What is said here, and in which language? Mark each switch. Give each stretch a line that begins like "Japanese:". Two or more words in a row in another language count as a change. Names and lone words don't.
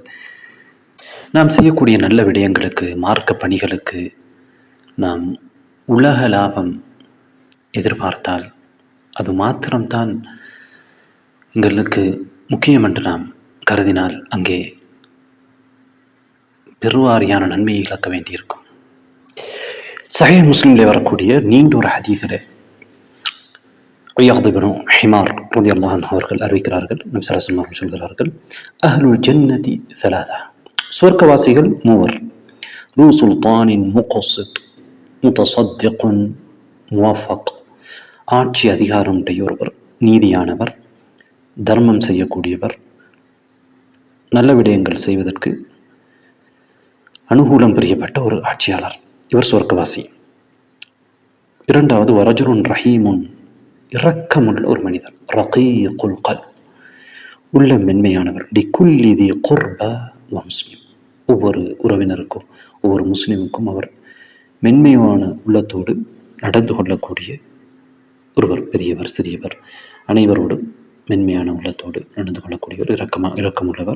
Tamil: நாம் செய்யக்கூடிய நல்ல விடயங்களுக்கு, மார்க்க பணிகளுக்கு நாம் உலக லாபம் எதிர்பார்த்தால் அது மாத்திரம்தான் எங்களுக்கு முக்கியம் என்று நாம் கருதினால் அங்கே பெருவாரியான நன்மையை இழக்க வேண்டியிருக்கும். சஹீஹ் முஸ்லிமிலே வரக்கூடிய நீண்ட ஒரு ஹதீஸிலே உயத் இப்னு ஹிமார்
Arabic: رضي الله عنه
Tamil: அவர்கள் அறிவிக்கிறார்கள், நபி
Arabic: صلى الله عليه وسلم
Tamil: சொல்கிறார்கள்,
Arabic: أهل الجنة ثلاثة,
Tamil: சுவர்க்கவாசிகள் மூவர்.
Arabic: ذو سلطان مقسط متصدق موفق,
Tamil: ஆட்சி அதிகாரம் உடைய ஒருவர், நீதியானவர், தர்மம் செய்யக்கூடியவர், நல்ல விடயங்கள் செய்வதற்கு அனுகூலம் பிரியப்பட்ட ஒரு ஆட்சியாளர், இவர் சொர்க்கவாசி. இரண்டாவது
Arabic: ورجل رحيم,
Tamil: இரக்கமுள்ள ஒரு மனிதர்,
Arabic: رقيق القلب,
Tamil: உள்ள மென்மையானவர்,
Arabic: لكل ذي قربى ومسلم,
Tamil: ஒவ்வொரு உறவினருக்கும் ஒவ்வொரு முஸ்லிமுக்கும் அவர் மென்மையான உள்ளத்தோடு நடந்து கொள்ளக்கூடிய ஒருவர், பெரியவர் சிறியவர் அனைவரோடும் மென்மையான உள்ளத்தோடு நடந்து கொள்ளக்கூடியவர், இரக்கமுள்ளவர்.